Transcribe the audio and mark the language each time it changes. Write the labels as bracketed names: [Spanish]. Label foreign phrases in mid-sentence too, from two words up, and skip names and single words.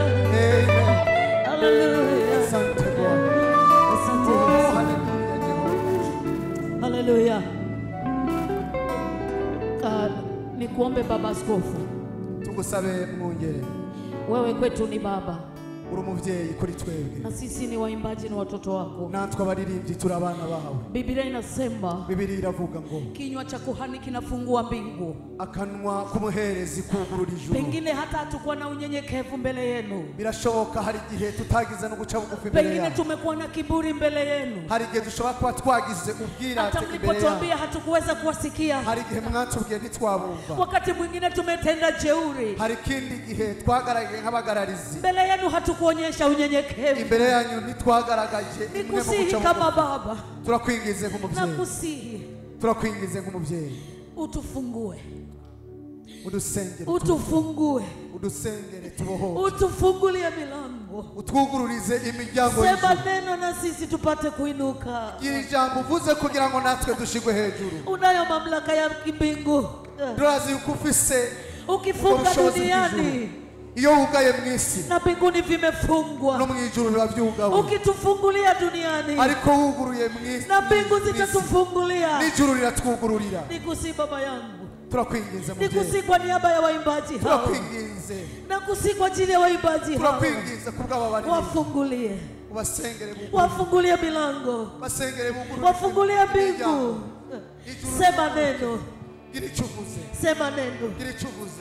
[Swahili] Amen. Hallelujah. Asante Bwana. Asante Oh, Yesu. haleluya Jehova. Hallelujah. Nikuombe baba askofu. Tugusabe mwongere. Wewe kwetu ni baba. [Rundi] Uri umuvyeyi kuri twebwe. [Swahili] Na sisi ni waimbaji, ni watoto wako. [Rundi] Natwe abaririmbyi turi abana bawe. [Swahili] Biblia inasema, [Rundi] Biblia iravuga ngo [Swahili] kinywa cha kuhani kinafungua mbingu. [Rundi] akanwa k'umuherezi kugurura ijuru. [Swahili] Pengine hata hatakuwa na unyenyekevu mbele yenu. [Rundi] Birashoboka hari igihe tutagize no guca bugufi mbele [Swahili] Pengine [Rundi] yenu. [Swahili] tumekuwa na kiburi mbele yenu. [Rundi] Hari igihe dushobora kuba twagize ubwirate [Swahili] Hata [Rundi] imbere [Swahili] mlipotuambia [Rundi] yenu. [Swahili] hatukuweza kuwasikia. [Rundi] Hari igihe mwatubwiye ntitwabumva. [Swahili] Wakati mwingine tumetenda jeuri. [Rundi] Hari ikindi gihe twagaragaye nk'abagararizi. [Swahili] Mbele yenu hatukuonyesha unyenyekevu. [Rundi] Imbere yanyu ntitwagaragaje imwe mu [Swahili] Nikusihi [Rundi] guca [Swahili] kama [Rundi] bugufi. [Swahili] baba. [Rundi] Turakwingize nk'umubyeyi. [Swahili] Nakusihi [Rundi] Turakwingize nk'umubyeyi. [Swahili] utufungue. [Rundi] Udusengere. [Swahili] Utufungue. [Rundi] Udusengere tubohoke. [Swahili] Utufungulie milango. [Rundi] Utwugururize imiryango [Swahili] Sema [Rundi] y'ijuru. [Swahili] neno na sisi tupate kuinuka. [Rundi] Iri jambo uvuze kugira ngo natwe dushigwe hejuru. [Swahili] Unayo mamlaka ya mbingu. [Rundi] Turazi yuko ufise [Swahili] Ukifunga [Rundi] ubushobozi [Swahili] duniani [Rundi] bw'ijuru. Iyo wugaye mu isi [Swahili] na mbinguni vimefungwa. [Rundi] no mu ijuru biba byugawe. [Swahili] Ukitufungulia duniani [Rundi] Ariko wuguruye mu isi [Swahili] na mbingu zitatufungulia. [Rundi] n'ijuru riratwugururira. [Swahili] Nikusi baba yangu. [Rundi] Turakwinginze mubyeyi. [Swahili] Nikusi kwa niaba ya waimbaji hao. [Rundi] Turakwinginze. [Swahili] Nakusi kwa ajili ya waimbaji hao. [Rundi] Turakwinginze kubw'ababaririmbyi. [Swahili] Wafungulie. [Rundi] Ubasengere buguru. [Swahili] Wafungulie milango. [Rundi] Basengere buguru. [Swahili] Wafungulie mbingu. [Rundi] Ijuru [Swahili] Sema neno. [Rundi] gira icyo uvuze. [Swahili] Sema neno. [Rundi] Gira icyo uvuze.